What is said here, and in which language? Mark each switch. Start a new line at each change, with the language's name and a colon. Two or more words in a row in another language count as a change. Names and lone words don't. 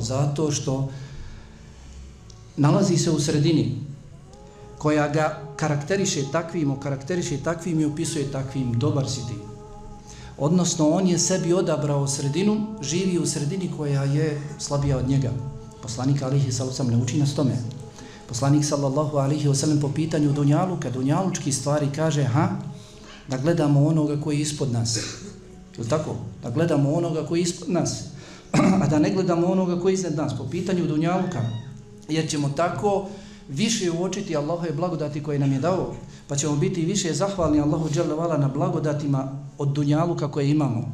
Bosnian: Zato što nalazi se u sredini koja ga karakteriše takvim i opisuje takvim, dobar si ti. Odnosno, on je sebi odabrao sredinu, živi u sredini koja je slabija od njega. Poslanik
Arabic: عليه السلام
Bosnian: ne uči nas tome. Poslanik
Arabic: صلى الله عليه وسلم
Bosnian: po pitanju dunjaluka, dunjalučki stvari kaže da gledamo onoga koji je ispod nas. Je tako? Da gledamo onoga koji je ispod nas, a da ne gledamo onoga koji je iznad nas po pitanju dunjaluka. Jer ćemo tako više uočiti Allahove blagodati koje nam je dao, pa ćemo biti više zahvalni Allahu
Arabic: جل وعلا
Bosnian: na blagodatima od dunjaluka koje imamo.